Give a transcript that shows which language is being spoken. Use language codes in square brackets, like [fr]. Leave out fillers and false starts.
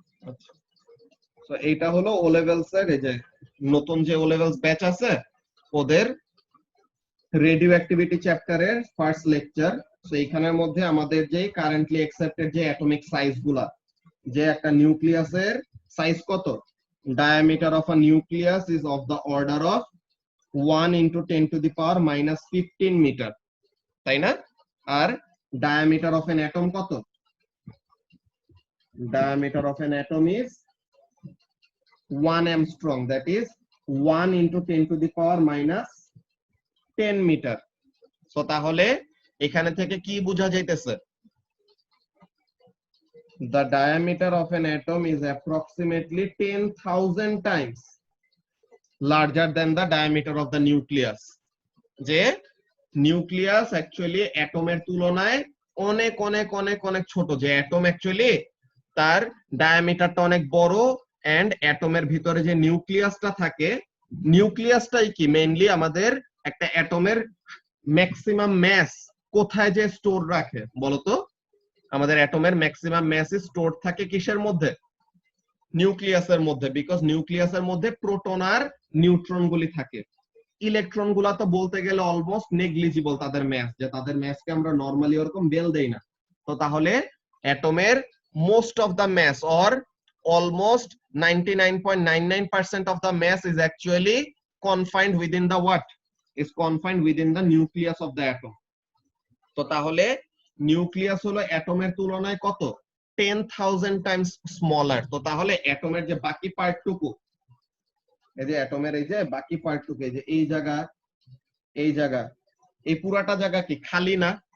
[bn] আচ্ছা, তো এইটা হলো ও লেভেলস এর, এই যে নতুন যে ও লেভেলস ব্যাচ আছে ওদের রেডিও অ্যাক্টিভিটি চ্যাপ্টারের ফার্স্ট লেকচার। তো এইখানের মধ্যে আমাদের যে কারেন্টলি অ্যাকসেপ্টেড যে অ্যাটমিক সাইজ গুলা, যে একটা নিউক্লিয়াসের সাইজ কত, diameter of a nucleus is of the order of [en] 1 into 10 to the power minus 15 [bn] metre, তাই না? [en] আর diameter of an atom কত, diameter of an atom is 1 angstrom, that is 1 into 10 to the power minus 10 metre. [bn] তো তাহলে এখানে থেকে কি বোঝা যাইতেছে, [en] the diameter of an atom is approximately 10,000 times larger than the diameter of the nucleus. [bn] যে nucleus actually অ্যাটমের তুলনায় অনেক অনেক অনেক অনেক ছোট, যে অ্যাটম অ্যাকচুয়ালি তার ডায়ামিটারটা অনেক বড়, এন্ড অ্যাটমের ভিতরে যে নিউক্লিয়াসটা থাকে, নিউক্লিয়াসটাই কি মেইনলি আমাদের একটা অ্যাটমের ম্যাক্সিমাম ম্যাস কোথায় যে স্টোর রাখে বলতো? আমাদের অ্যাটমের ম্যাক্সিমাম ম্যাস স্টোর থাকে কিসের মধ্যে? নিউক্লিয়াসের মধ্যে, বিকজ নিউক্লিয়াসের মধ্যে প্রোটন আর নিউট্রন গুলি থাকে। ইলেকট্রন গুলা তো বলতে গেলে অলমোস্ট নেগলিজিবল তাদের ম্যাস, যে তাদের ম্যাসকে আমরা নরমালি ওরকম বেল দেই না। তো তাহলে অ্যাটমের [en] Most of the mass or almost 99.99% of the mass is actually confined within the what? Is confined within the nucleus of the atom. [bn] তো তাহলে নিউক্লিয়াস হলো অ্যাটমের তুলনায় কত? 10,000 টাইমস স্মলার। তো তাহলে অ্যাটমের যে বাকি পার্টটুকু, এই যে অ্যাটমের এই যে বাকি পার্টটুকু, এই যে এই জায়গা, এই জায়গা, এই পুরাটা জায়গা কি খালি না?